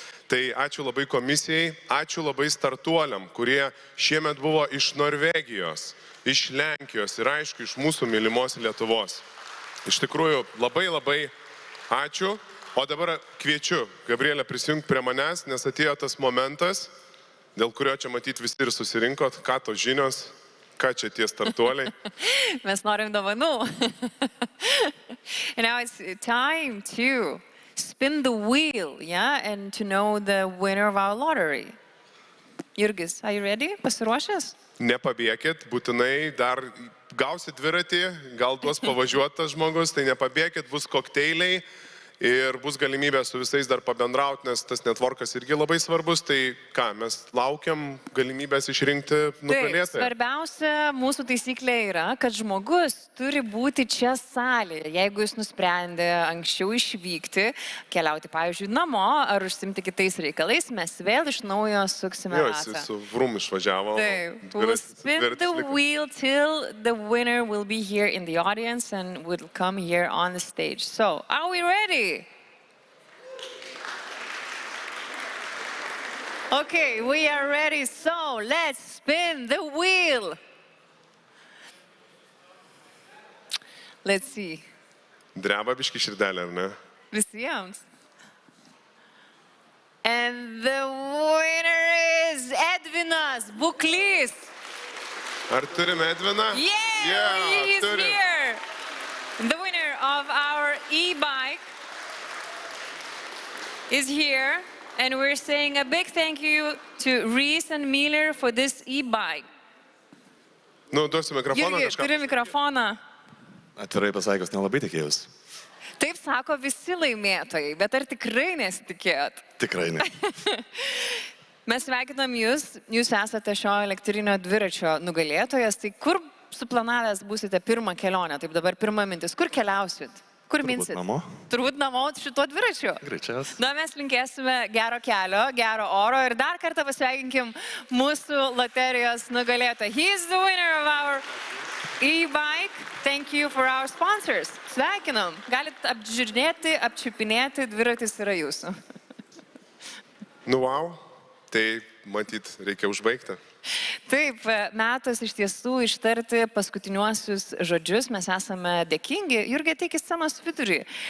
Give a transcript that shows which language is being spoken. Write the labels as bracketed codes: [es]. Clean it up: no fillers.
[lt] Tai ačiū labai komisijai, ačiū labai startuoliam, kurie šiemet buvo iš Norvegijos, iš Lenkijos ir aišku iš mūsų mylimos Lietuvos. Iš tikrųjų labai ačiū. O dabar kviečiu Gabrielę prisijungti prie manęs, nes atėjo tas momentas, dėl kurio čia matyti visi ir susirinkot, ką tos žinios, ką čia tie startuoliai. Mes norim dovanų. [en] And now it's time to spin the wheel, and to know the winner of our lottery. Jurgis, are you ready? [lt] Pasiruošęs? Nepabėkit, būtinai dar gausit dviratį, gal duos pavažiuotas žmogus, tai nepabėkit, bus kokteiliai. Ir bus galimybė su visais dar pabendrauti, nes tas networkas irgi labai svarbus, tai ką, mes laukiam galimybės išrinkti nugalėtoją. Taip, svarbiausia mūsų taisyklė yra, kad žmogus turi būti čia salėje. Jeigu jis nusprendė anksčiau išvykti, keliauti, pavyzdžiui, namo ar užsimti kitais reikalais, mes vėl iš naujo suksime ratą. Jis su Wroom išvažiavo. Taip, [en] we'll spin the wheel till the winner will be here in the audience and will come here on the stage. So, are we ready? Okay, we are ready, so let's spin the wheel. Let's see. [lt] Dreba biški širdelė, ar ne? Visiems. [en] And the winner is Edvinas Buklys. [lt] Ar turime Edviną? [en] Yeah, he's [lt] turim. [en] here. The winner of our e-bike is here. And we're saying a big thank you to Reese and Miller for this e-bike. [lt] Nu, duosiu mikrofoną Jurgi, kažką. turi mikrofoną. Atvirai pasakius, nelabai tikėjus. Taip sako visi laimėtojai, bet ar tikrai nesitikėjot? Tikrai ne. Mes sveikinam jūs, jūs esate šio elektrinio dviračio nugalėtojas, tai kur suplanavęs būsite pirmą kelionę, taip dabar pirma mintis, kur keliausit? Kur minsit? Turbūt namo. Turbūt namo šituo dviračiu. Greičiausiai. Na, mes linkėsime gero kelio, gero oro ir dar kartą pasveikinkim mūsų loterijos nugalėtoją. [en] He is the winner of our e-bike. Thank you for our sponsors. [lt] Sveikinam. Galit apžiūrinėti, apčiupinėti, dviratis yra jūsų. Nu, wow. Tai, matyt, reikia užbaigti. Taip, metas iš tiesų ištarti paskutiniuosius žodžius. Mes esame dėkingi. Jurgi, ateik į scenos vidurį.